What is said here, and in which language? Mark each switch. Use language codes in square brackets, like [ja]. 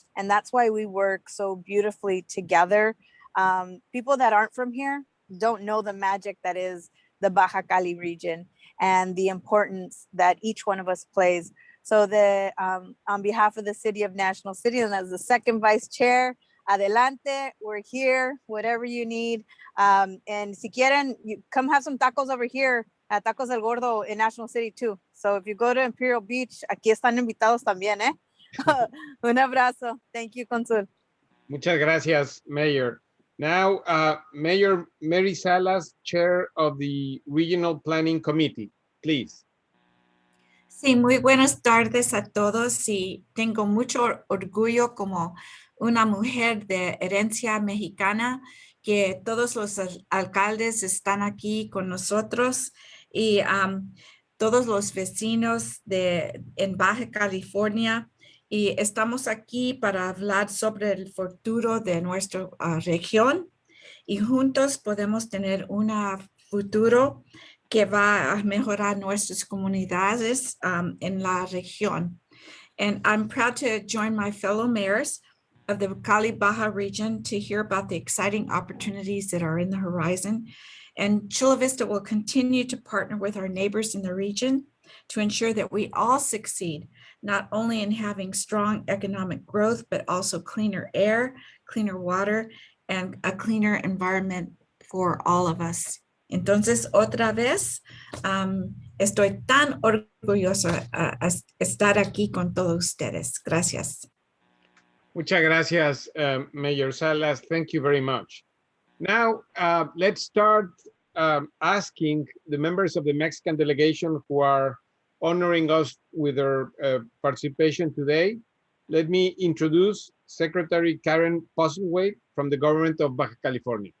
[en] And that's why we work so beautifully together. People that aren't from here don't know the magic that is the Baja Cali region and the importance that each one of us plays. So on behalf of the City of National City and as the second Vice Chair, adelante, we're here, whatever you need. And [es] si quieren, [en] you come have some tacos over here at Tacos del Gordo in National City too. So if you go to Imperial Beach, [es] aquí están invitados también, ¿eh? Un abrazo. [en] Thank you, Consul. [es] Muchas gracias, Mayor. [en] Now, Mayor Mary Salas, Chair of the Regional Planning Committee, please. [es] Sí, muy buenas tardes a todos y tengo mucho orgullo como una mujer de herencia mexicana que todos los alcaldes están aquí con nosotros y todos los vecinos en Baja California. Y estamos aquí para hablar sobre el futuro de nuestra región y juntos podemos tener un futuro que va a mejorar nuestras comunidades en la región. [en] And I'm proud to join my fellow mayors of the Cali Baja region to hear about the exciting opportunities that are in the horizon. And Chula Vista will continue to partner with our neighbors in the region to ensure that we all succeed, not only in having strong economic growth, but also cleaner air, cleaner water, and a cleaner environment for all of us. [es] Entonces, otra vez, estoy tan orgullosa a estar aquí con todos ustedes. Gracias. Muchas gracias, Mayor Salas. [en] Thank you very much. Now, let's start asking the members of the Mexican delegation who are honoring us with their participation today. Let me introduce Secretary Karen Postlethwaite from the government of Baja California.